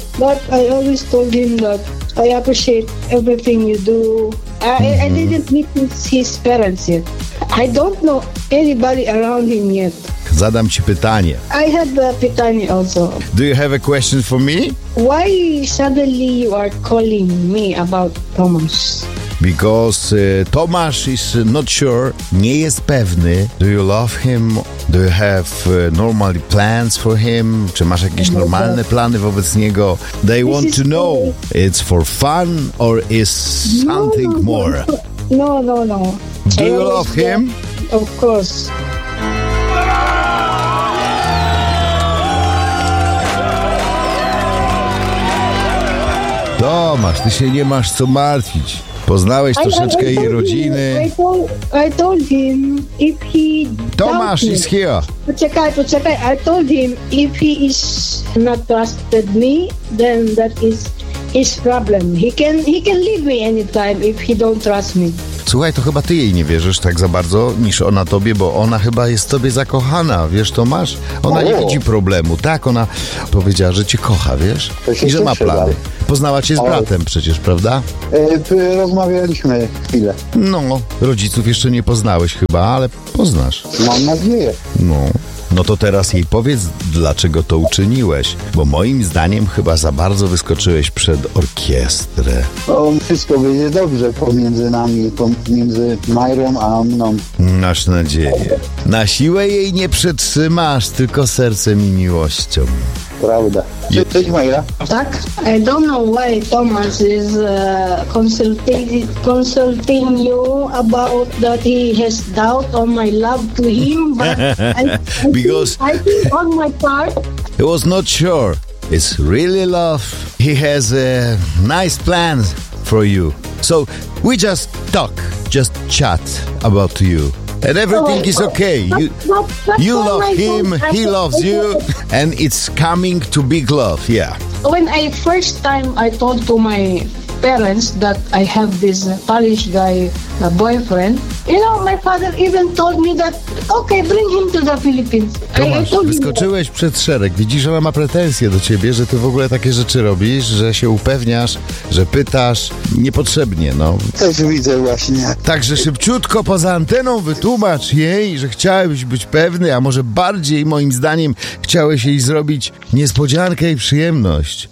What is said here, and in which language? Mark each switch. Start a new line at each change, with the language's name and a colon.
English: But I always told him that I appreciate everything you do. I didn't meet his parents yet. I don't know anybody around him yet.
Polish: Zadam ci pytanie.
English: I have a pytanie also. Do you have a question for me? Why suddenly you are calling me about Tomasz? Because Tomasz is not sure,
Polish: nie jest pewny.
English: Do you love him? Do you have normal plans for him?
Polish: Czy masz jakieś normalne plany wobec niego?
English: They This want to know, funny. It's for fun or is something no, no, more? No. Do you love him? Of course.
Polish: Tomasz, ty się nie masz co martwić. Poznałeś troszeczkę jej rodziny.
English: I told him if he... Tomasz is here. Poczekaj. I told him if he is not trusted me, then that is his problem. He can leave me anytime if he don't trust me.
Polish: Słuchaj, to chyba ty jej nie wierzysz tak za bardzo niż ona tobie, bo ona chyba jest tobie zakochana, wiesz Tomasz? Ona nie widzi problemu, tak? Ona powiedziała, że cię kocha, wiesz? I że ma plany. Poznała cię z bratem przecież, prawda? Rozmawialiśmy chwilę. No, rodziców jeszcze nie poznałeś chyba, ale poznasz. Mam nadzieję. No to teraz jej powiedz, dlaczego to uczyniłeś, bo moim zdaniem chyba za bardzo wyskoczyłeś przed orkiestrę. Wszystko będzie dobrze pomiędzy nami, pomiędzy Majrą a mną. Masz nadzieję. Na siłę jej nie przetrzymasz, tylko sercem i miłością. Prawda. Czy coś, Majra? Tak.
English: I don't know why Tomasz is consulting you about that he has doubt on my love to him, but Because on my part, he was not sure. It's really love. He has a nice plan for you. So we just chat about you, and everything is okay. You love him. He loves you, and it's coming to big love. Yeah. When I told to my parents that I have this Polish guy a boyfriend. You know, my father even told me that, okay, bring him to the Philippines.
Polish: Tomasz, wyskoczyłeś przed szereg. Widzisz, że ona ma pretensje do ciebie, że ty w ogóle takie rzeczy robisz, że się upewniasz, że pytasz niepotrzebnie, no. Też widzę właśnie. Także szybciutko poza anteną wytłumacz jej, że chciałeś być pewny, a może bardziej moim zdaniem chciałeś jej zrobić niespodziankę i przyjemność.